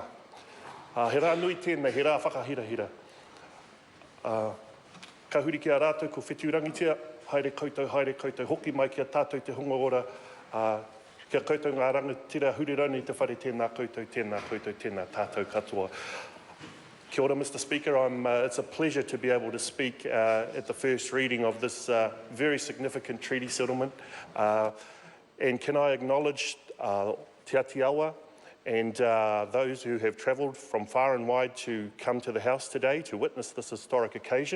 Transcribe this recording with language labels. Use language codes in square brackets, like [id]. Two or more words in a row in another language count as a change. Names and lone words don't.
[mi] He rā nui tēnei, he rā whakahirahira. Ka huri ki a rātou ko whetūrangitia, haere koutou, hoki mai ki a tātou te hunga ora. Kia koutou ngā rangatira hurirani te whare tēnā koutou, tēnā tātou katoa. Kia ora, [en] Mr. Speaker. It's a pleasure to be able to speak at the first reading of this very significant treaty settlement. And can I acknowledge Te Atiawa and those who have travelled from far and wide to come to the House today to witness this historic occasion.